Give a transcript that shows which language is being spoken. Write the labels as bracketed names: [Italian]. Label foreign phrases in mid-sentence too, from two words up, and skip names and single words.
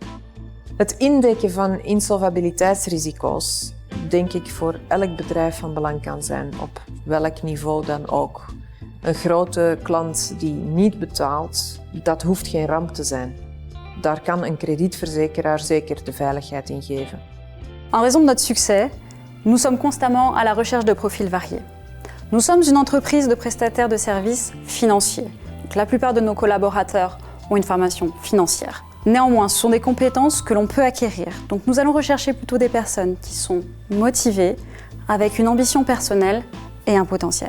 [Dutch] Het indekken van insolvabiliteitsrisico's denk ik voor elk bedrijf van belang kan zijn, op welk niveau dan ook. Een grote klant die niet betaalt, dat hoeft geen ramp te zijn. Daar kan een kredietverzekeraar zeker de veiligheid in geven. [French] En raison de notre succès, nous sommes constamment à la recherche de profils variés. Nous sommes une entreprise de prestataires de services financiers. Donc, la plupart de nos collaborateurs ont une formation financière. Néanmoins, ce sont des compétences que l'on peut acquérir. Donc nous allons rechercher plutôt des personnes qui sont motivées, avec une ambition personnelle et un potentiel.